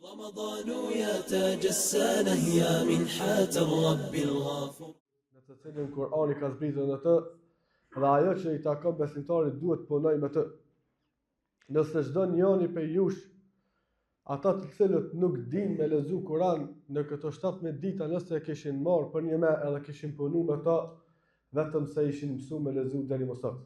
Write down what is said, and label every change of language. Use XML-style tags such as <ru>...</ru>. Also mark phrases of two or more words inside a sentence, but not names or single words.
<ar>رمضان يا تاج السنة يا منحة الرب الغفور.</ar> <sq>Në të cilin Kurani ka zbritur në të, dhe ajo që i takon besimtarit duhet punoj me të. Nëse çdo njëri prej jush, ata të cilët nuk din me lexu Kur'an në këto 17 dita, nëse e kishin marrë për një merë edhe kishin punu me ta, vetëm se ishin mësu me lexu deri më sot.</sq>